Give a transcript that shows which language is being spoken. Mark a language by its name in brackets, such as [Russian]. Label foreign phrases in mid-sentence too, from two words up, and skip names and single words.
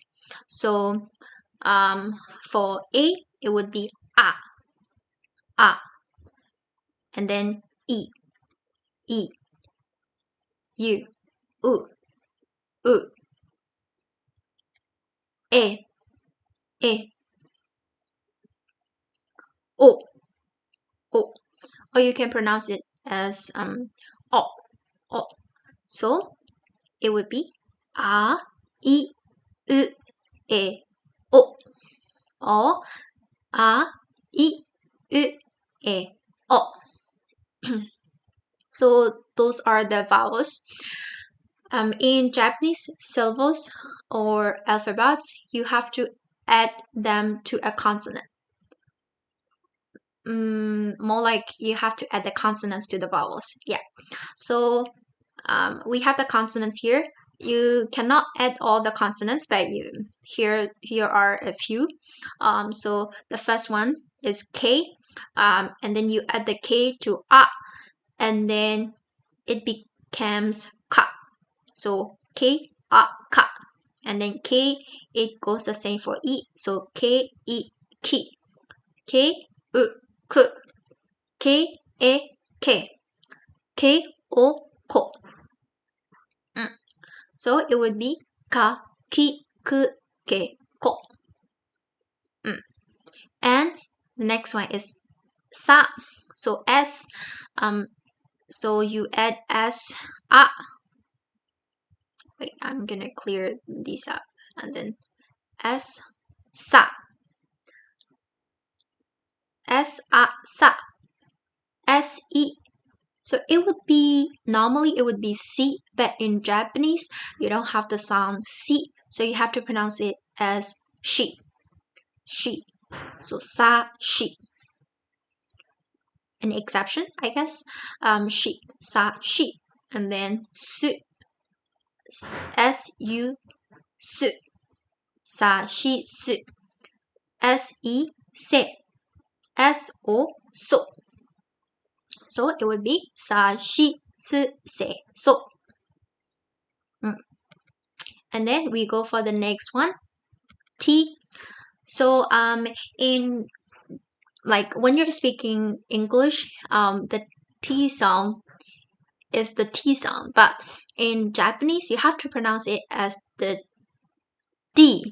[English] So for A, it would be a, and then E, E, U, U, E, E, O, O. Or you can pronounce it as O, O. So it would be A, I, U, E, O. Or A, I, U, E, O. So those are the vowels. In Japanese syllables or alphabets, you have to add them to a consonant. More like you have to add the consonants to the vowels. Yeah. So we have the consonants here. You cannot add all the consonants, but here are a few. So the first one is K, and then you add the K to A, and then it becomes Ka. So K, A, Ka, and then K, it goes the same for E. So K, E, Ki, K, U, K, K, E, K. K. K O ko. So it would be ka ki ku ke ko. And the next one is sa. So S. So you add S a. Wait, I'm gonna clear these up. And then S sa. S a sa. S e. So it would be, normally it would be C, but in Japanese you don't have the sound C, so you have to pronounce it as she. She. So sa she. An exception, I guess. She. Sa she. And then su. S u su. Sa shi su. S e se. S o so. So it would be sa shi su se so. And then we go for the next one, T. So in, like, when you're speaking English, the T sound is the T sound, but in Japanese you have to pronounce it as the D.